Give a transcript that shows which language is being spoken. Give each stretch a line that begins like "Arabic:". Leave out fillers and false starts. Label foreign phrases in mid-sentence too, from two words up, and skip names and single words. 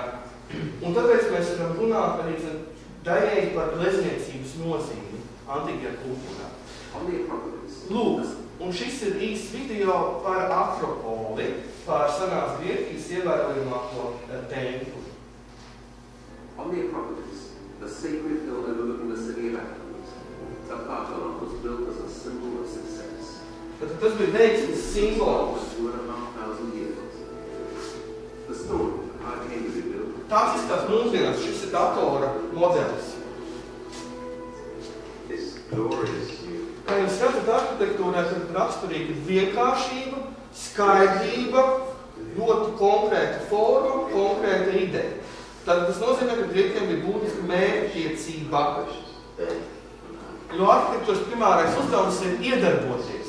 Latvian: Un tāpēc mēs varam runāt arī daļēji par glezniecības nozīmi antīkajā kultūrā. Lūk, un šis ir īsts video par Akropoli, par senās Grieķijas ievērojamāko templi.
English: On the Acropolis, the sacred hill overlooking the city of Athens, the Parthenon was built as a symbol of success.
Latvian: Tas bija veiksmes simbols.
English: 2,500 years. The stone how it came to be built.
Latvian: Tāds izskatās mūsdienās, šis ir datora modelis.
English: This glorious view.
Latvian: Kā jūs redzat, arhitektūrā ir raksturīga vienkāršība, skaidrība, ļoti konkrēta forma, konkrēta ideja. Tad tas nozīmē, ka grieķiem bija būtiska mērķtiecība. Jo arhitektūras primārais uzdevums ir iedarboties.